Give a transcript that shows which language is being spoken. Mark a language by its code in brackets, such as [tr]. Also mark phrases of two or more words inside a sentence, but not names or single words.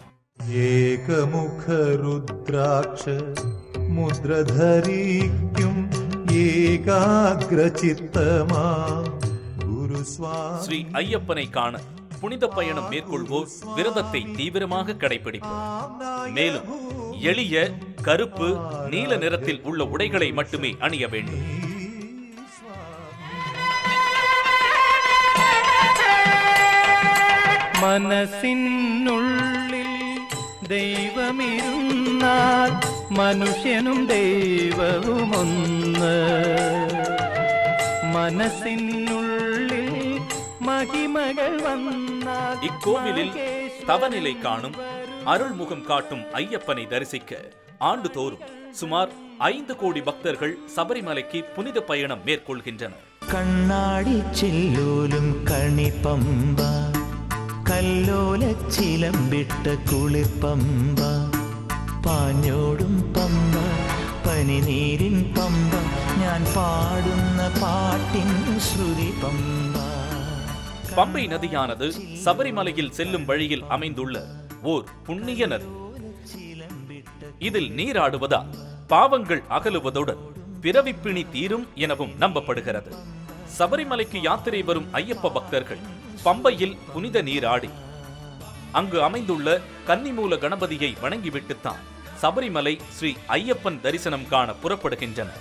[ta] ஏகமுக ருத்ராட்ச முத்ரதரிக்கும் ஏகாக்ர சித்தமா குரு சுவாமி. ஸ்ரீ ஐயப்பனை காண புனித பயணம் மேற்கொள்வோர் விரதத்தை தீவிரமாக கடைபிடிப்பர். மேலும் எளிய கருப்பு, நீல நிறத்தில் உள்ள உடைகளை மட்டுமே அணிய வேண்டும். [ml] മനസ്സിനുള്ളിൽ ദൈവമിരുന്നാൽ മനുഷ്യനും ദൈവവും ഒന്ന്. മനസ്സിനുള്ളിൽ മഹിമകൾ വന്നാൽ. [ta] இக்கோவிலில் தவநிலை காணும், அருள்முகம் காட்டும் ஐயப்பனை தரிசிக்க ஆண்டுதோறும் சுமார் 5 கோடி பக்தர்கள் சபரிமலைக்கு புனித பயணம் மேற்கொள்கின்றனர். [ml] കണ്ണാടി ചില്ലോലും കണിപ്പമ്പ, കല്ലോല ചിലമ്പിട്ട കുളിർപ്പമ്പ, പാഞ്ഞോടും പമ്പ, പനിനീരിൻ പമ്പ, ഞാൻ പാടുന്ന പാട്ടിൻ ശ്രുതി പമ്പ. [ta] பம்பை நதியானது சபரிமலையில் செல்லும் வழியில் அமைந்துள்ள ஓர் புண்ணிய நதி. இதில் நீராடுவதால் பாவங்கள் அகலுவதுடன் பிறவிப்பிணி தீரும் எனவும் நம்பப்படுகிறது. சபரிமலைக்கு யாத்திரை வரும் ஐயப்ப பக்தர்கள் பம்பையில் புனித நீராடி அங்கு அமைந்துள்ள கன்னிமூல கணபதியை வணங்கிவிட்டுத்தான் சபரிமலை ஸ்ரீ ஐயப்பன் தரிசனம் காண புறப்படுகின்றனர்.